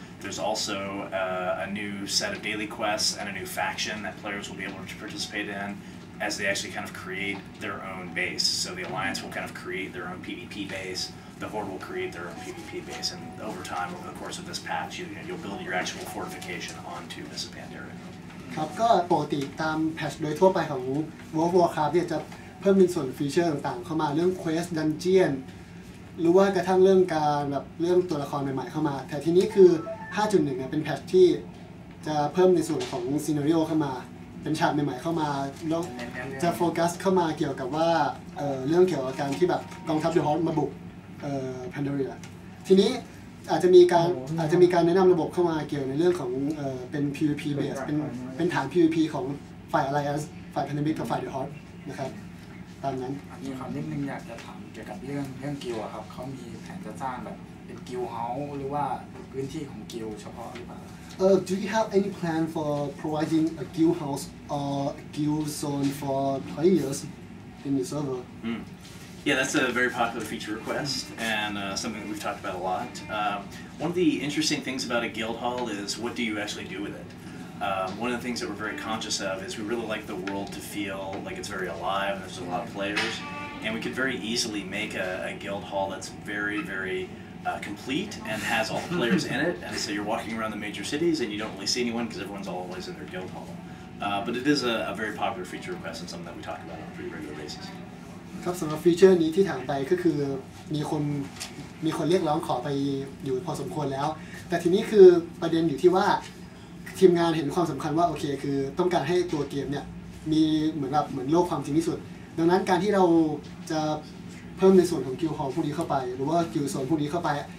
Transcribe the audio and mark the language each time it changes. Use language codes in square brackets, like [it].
[en] There's also a new set of daily quests and a new faction that players will be able to participate in as they actually kind of create their own base. So the Alliance will kind of create their own PvP base. the Horde will create their own PvP base, and over time, over the course of this patch, you'll build your actual fortification onto Mists of Pandaria. [th] ครับก็ปกติตามแพทช์โดยทั่วไปของ Warcraft เนี่ยจะเพิ่มเป็นส่วนฟีเจอร์ต่างๆเข้ามาเรื่อง Quest Dungeon หรือว่ากระทั่งเรื่องการแบบเรื่องตัวละครใหม่ๆเข้ามาแต่ทีนี้คือ 5.1 เนี่ยเป็นแพทช์ที่จะเพิ่มในส่วนของซีนาริโอเข้ามาเป็นฉากใหม่ๆเข้ามาแล้วจะโฟกัสเข้ามาเกี่ยวกับว่าเรื่องเกี่ยวกับการที่แบบกองทัพเดอะฮอร์มาบุก แพนเดเรียทีนี้อาจจะมีการแนะนำระบบเข้ามาเกี่ยวในเรื่องของเป็น PVP base เป็นฐาน PVP ของฝ่าย Alliance ฝ่าย Pandemic กับฝ่าย The Horde นะครับตามนั้น มีคำนิดนึงอยากจะถามเกี่ยวกับเรื่องกิลด์ครับเขามีแผนจะสร้างแบบเป็นกิลด์เฮาส์หรือว่าพื้นที่ของกิลด์เฉพาะหรือเปล่า [en] Do you have any plan for providing a guild house or a guild zone for players in your server? Yeah, that's a very popular feature request and something that we've talked about a lot. One of the interesting things about a guild hall is what do you actually do with it? One of the things that we're very conscious of is we really like the world to feel like it's very alive and there's a lot of players, and we could very easily make a guild hall that's very complete and has all the players in it, and so you're walking around the major cities and you don't really see anyone because everyone's always in their guild hall. But it is a very popular feature request and something that we talk about on a pretty regular basis. [th] ครับสำหรับฟีเจอร์นี้ที่ถามไปก็คือมีคนเรียกร้องขอไปอยู่พอสมควรแล้วแต่ทีนี้คือประเด็นอยู่ที่ว่าทีมงานเห็นความสำคัญว่าโอเคคือต้องการให้ตัวเกมเนี่ยมีเหมือนโลกความจริงที่สุดดังนั้นการที่เราจะเพิ่มในส่วนของกิลด์ฮอลล์พวกนี้เข้าไปหรือว่ากิลด์โซนพวกนี้เข้าไป